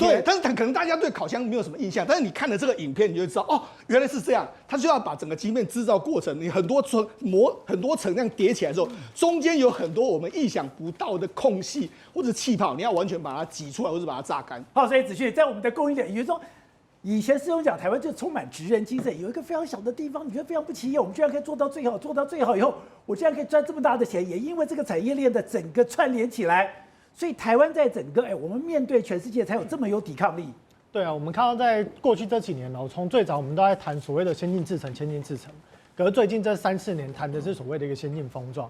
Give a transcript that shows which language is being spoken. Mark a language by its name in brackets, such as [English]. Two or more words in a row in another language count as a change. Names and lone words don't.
[Chinese] 對，但是可能大家對烤箱沒有什麼印象，但是你看了這個影片，你就知道哦，原來是這樣。它就要把整個晶片製造過程，你很多層這樣疊起來的時候，中間有很多我們意想不到的空隙或者氣泡，你要完全把它擠出來，或者把它榨乾。好，所以子旭在我們的供應鏈，也就是說，以前師兄講台灣就充滿職人精神，有一個非常小的地方，你覺得非常不起眼，我們居然可以做到最好，做到最好以後，我居然可以賺這麼大的錢，也因為這個產業鏈的整個串聯起來，所以台灣在整個我們面對全世界才有這麼有抵抗力。對啊，我們看到在過去這幾年從最早我們都在談所謂的先進製程，可是最近這3-4年談的是所謂的一個先進封裝。